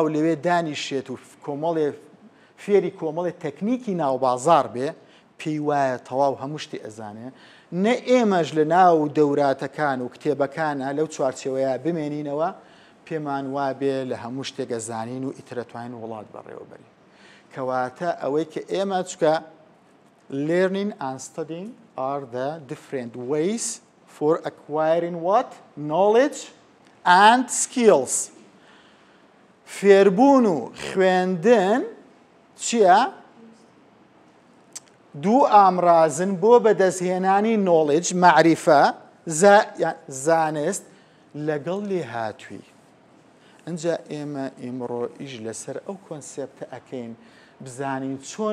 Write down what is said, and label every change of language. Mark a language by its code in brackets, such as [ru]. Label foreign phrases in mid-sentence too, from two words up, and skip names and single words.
[ckb] لەوێ دانیشێت و کۆمەڵێ فێری کۆمەڵی تەکنیکی ناوبازار بێ پێی وایە تەواو هەموو شتی ئەزانێ نە ئێمەش لە ناو دەوراتەکان و کتێبەکانە لەو چوارچێوەیە بمێنینەوە پێمان وابێ لە هەموو شتێک ئەزانین و ئیترەتوانین وڵات بەڕێوەبەرین کەواتە ئەوەی کە ئێمە چکە [en] learning and studying are the different ways for acquiring what? Knowledge and skills. [ckb] فێربوون و خوێندن چییە؟ دوو ئامرازن بۆ بەدەستهێنانی knowledge معریفە زانست لەگەڵ لێهاتووی ئەنجا ئێمە ئیمڕۆ ئیش لەسەر ئەو کۆنسێپتە ئەکەین بزانین چۆن